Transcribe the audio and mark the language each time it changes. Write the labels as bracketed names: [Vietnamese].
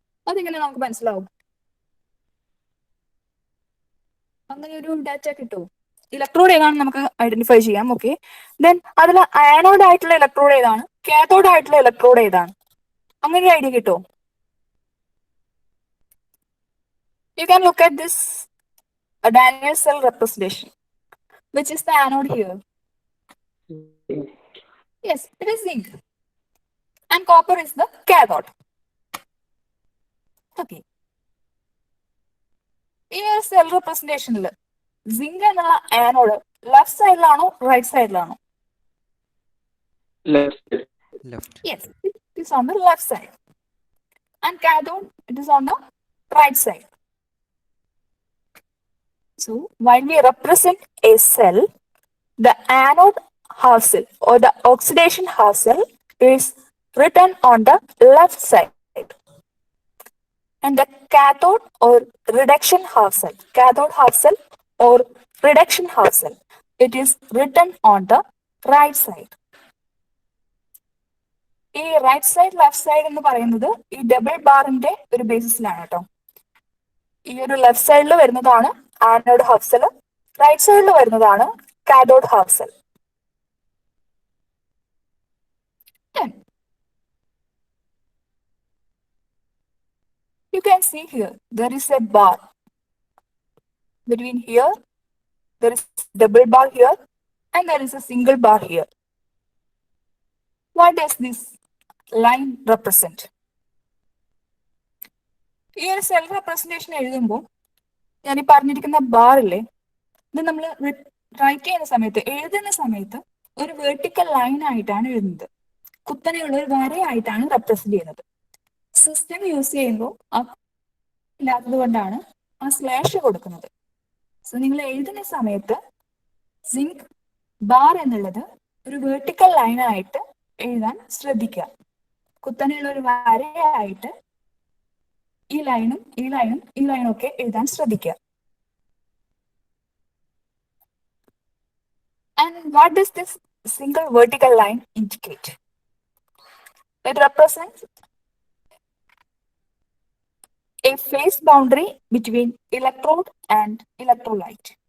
[Malayalam] അതെങ്ങനെ നമുക്ക് മനസ്സിലാവും? അങ്ങനെ ഒരു ഡാറ്റ കിട്ടുമോ? ഇലക്ട്രോഡ് ഏതാണ് നമുക്ക് ഐഡന്റിഫൈ ചെയ്യാം. ഓക്കെ, ദെൻ അതിൽ ആനോഡ് ആയിട്ടുള്ള ഇലക്ട്രോഡ് ഏതാണ്, കാഥോഡ് ആയിട്ടുള്ള ഇലക്ട്രോഡ് ഏതാണ്, അങ്ങനെ ഒരു ഐഡിയ കിട്ടുമോ? [English] You can look at this Daniel cell representation. Which is the anode here? Yes, it is zinc. And copper is the cathode. Okay. [Malayalam] ഈ ഒരു സെൽ റെപ്രസെന്റേഷനിൽ സിങ്ക് എന്നുള്ള anode left സൈഡിലാണോ right സൈഡിലാണോ? [English] Left. Yes, it is on the left side. And cathode, it is on the right side. So while we represent a cell, the anode half cell or the oxidation half cell is written on the left side. And the cathode or reduction half cell or reduction half cell, it is written on the right side. [Malayalam] ഈ right side left side എന്ന് പറയുന്നത് ഈ double ബാറിന്റെ ഒരു ബേസിസിലാണ് കേട്ടോ. ഈ ഒരു left സൈഡിൽ വരുന്നതാണ് ആനോഡ് ഹാഫ് സെൽ, റൈറ്റ് സൈഡിൽ വരുന്നതാണ് cathode half cell. [English] You can see here there is a bar. Between here there is double bar here and there is a single bar here. What does this line represent? [Malayalam] ഈ ഒരു cell representation എഴുതുമ്പോൾ ഞാൻ ഈ പറഞ്ഞിരിക്കുന്ന ബാറില്ലേ, ഇത് നമ്മൾ right ചെയ്യുന്ന സമയത്ത് എഴുതുന്ന സമയത്ത് ഒരു വെർട്ടിക്കൽ ലൈൻ ആയിട്ടാണ് എഴുതുന്നത്, കുത്തനെയുള്ള ഒരു വരയായിട്ടാണ് റെപ്രസെന്റ് ചെയ്യുന്നത്. സിസ്റ്റം യൂസ് ചെയ്യുമ്പോൾ ഇല്ലാത്തത് കൊണ്ടാണ് ആ സ്ലാഷ് കൊടുക്കുന്നത്. സോ നിങ്ങൾ എഴുതുന്ന സമയത്ത് സിങ്ക് ബാർ എന്നുള്ളത് ഒരു വെർട്ടിക്കൽ ലൈനായിട്ട് എഴുതാൻ ശ്രദ്ധിക്കുക. കുത്തനെയുള്ള ഒരു വരയായിട്ട് ഈ ലൈനും ഈ ലൈനും ഈ ലൈനും ഒക്കെ എഴുതാൻ ശ്രദ്ധിക്കുക. [English] And what does this single vertical line indicate? It represents a phase boundary between electrode and electrolyte.